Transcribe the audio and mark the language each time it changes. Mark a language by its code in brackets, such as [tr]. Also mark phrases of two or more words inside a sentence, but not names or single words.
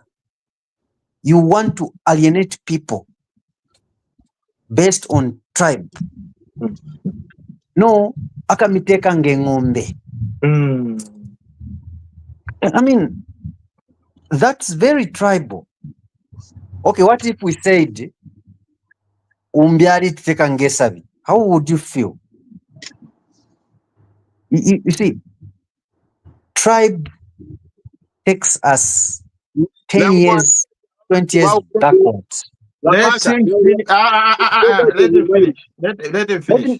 [en] You want to alienate people based on tribe. [bem] No, akamiteka ngengombe. [en] I mean, that's very tribal. Okay, what if we said [bem] umbyali titeka ngesabi, [en] how would you feel? You see, tribe takes us 10 years, 20 years backwards. Let him finish. Let him finish. Let him finish.